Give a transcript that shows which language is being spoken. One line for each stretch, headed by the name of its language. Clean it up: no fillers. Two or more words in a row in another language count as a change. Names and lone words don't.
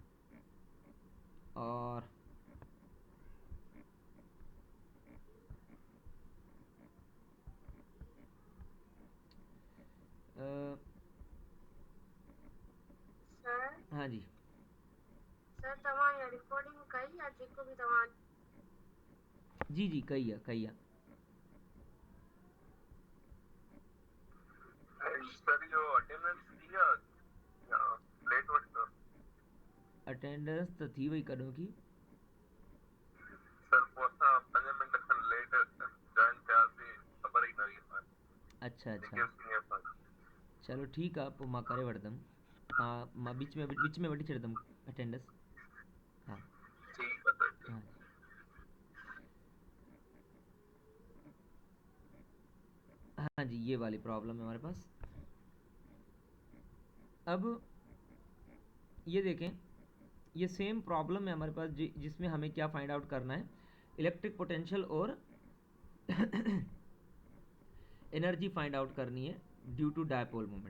Hindi: और सर हाँ जी,
Sindhi: सर तव्हां रिकॉर्डिंग कई या जेको भी तव्हां
Hindi: जी जी कही है।
Sindhi: सर जो अटेंडेंस थी या लेट वठ सर अटेंडेंस तो थी वही कॾों की, सर पोइ असां 5 मिंट खनि
English: late join
Sindhi: थियासीं, ख़बर ई न हुई असांखे
Hindi: अच्छा अच्छा,
Sindhi: जेके सीनियर सां। चलो ठीकु आहे, पोइ मां करे वठंदुमि, तव्हां मां विच में वठी छॾंदुमि अटेंडेंस।
Hindi: हाँ ठीक है सर, हाँ ठीक। हाँ जी, ये वाली प्रॉब्लम है हमारे पास। अब ये देखें, ये सेम प्रॉब्लम है हमारे पास जिसमें हमें क्या
English: find out
Hindi: करना है,
English: electric potential
Hindi: और एनर्जी
English: find out
Hindi: करनी है
English: due to dipole moment.